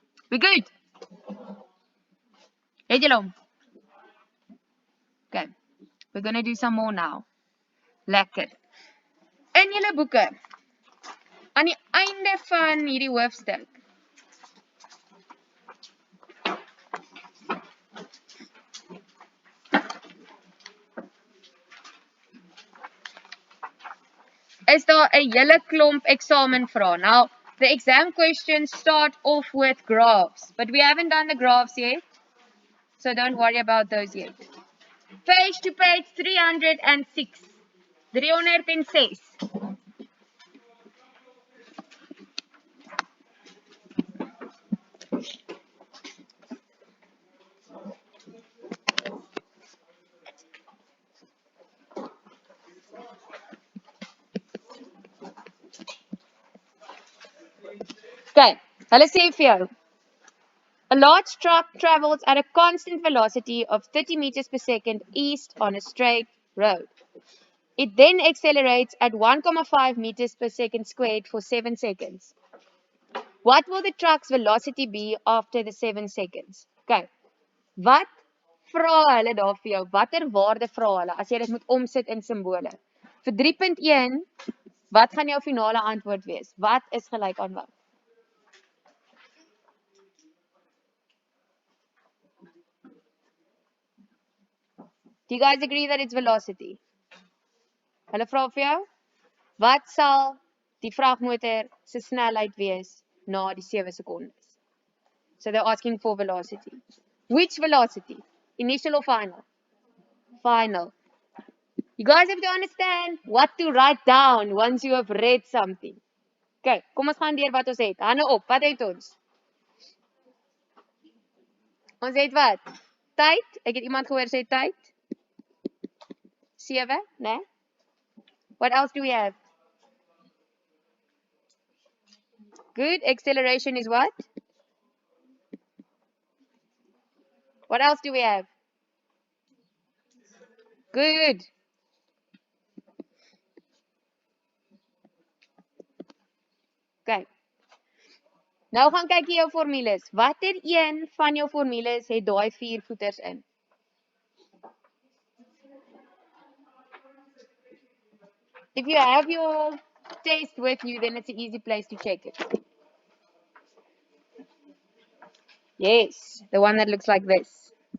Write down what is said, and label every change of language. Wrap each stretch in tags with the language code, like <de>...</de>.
<en>We good?</en> <af>Het julle hom?</af> <en>Okay. We're going to do some more now.</en> <af>Lekker. In julle boeke, aan die einde van hierdie hoofstuk, is daar 'n hele klomp examenvrae.</af> <en>Now, the exam questions start off with graphs, but we haven't done the graphs yet, so don't worry about those yet. Page to page 306. 306. Okay,</en> <af>hulle sê vir jou.</af> <en>A large truck travels at a constant velocity of 30 meters per second east on a straight road. It then accelerates at 1,5 meters per second squared for 7 seconds. What will the truck's velocity be after the 7 seconds? Okay.</en> <af>Wat vra hulle daar vir jou? Watter waarde vra hulle as jy dit moet omsit in simbole? Vir 3.1, wat gaan jou finale antwoord wees? Wat is gelyk aan wat?</af> <en>Do you guys agree that it's velocity?</en> <af>Hulle vra vir jou, wat sal die vragmotor se snelheid wees na die 7 sekondes?</af> <en>So they're asking for velocity. Which velocity? Initial or final? Final. You guys have to understand what to write down once you have read something.</en> <af>Okay, kom ons gaan deur wat ons het. Hande op, wat het ons? Ons het wat? Tyd. Ek het iemand gehoor sê tyd.</af> <en>7, né? What else do we have? Good. Acceleration is what? What else do we have? Good. Okay.</en> <af>Nou gaan kyk jy jou formules. Watter een van jou formules het daai 4 voeters in?</af> <en>If you have your test with you, then it's an easy place to check it. Yes, the one that looks like this.</en>